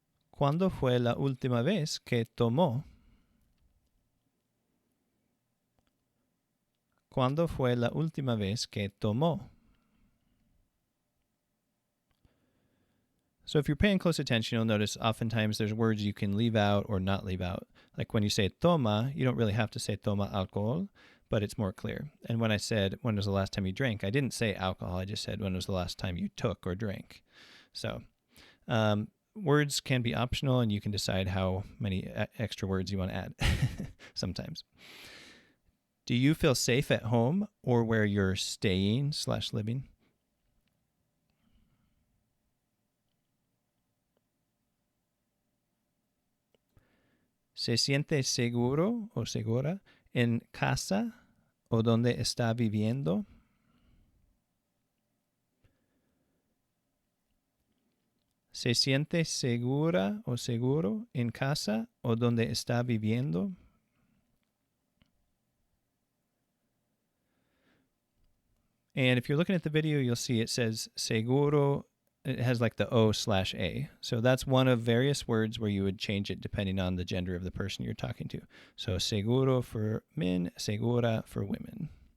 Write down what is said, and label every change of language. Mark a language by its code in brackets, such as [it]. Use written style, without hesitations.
[es] ¿Cuándo fue la última vez que tomó? ¿Cuándo fue la última vez que tomó? [en] So if you're paying close attention, you'll notice oftentimes there's words you can leave out or not leave out. Like when you say toma, you don't really have to say toma alcohol, but it's more clear. And when I said, when was the last time you drank, I didn't say alcohol. I just said, when was the last time you took or drank? So words can be optional, and you can decide how many extra words you want to add sometimes. Do you feel safe at home or where you're staying/living? [es] ¿Se siente seguro o segura en casa o donde está viviendo? ¿Se siente segura o seguro en casa o donde está viviendo? [en] And if you're looking at the video, you'll see it says seguro. It has like the O/A. So that's one of various words where you would change it depending on the gender of the person you're talking to. So seguro for men, segura for women.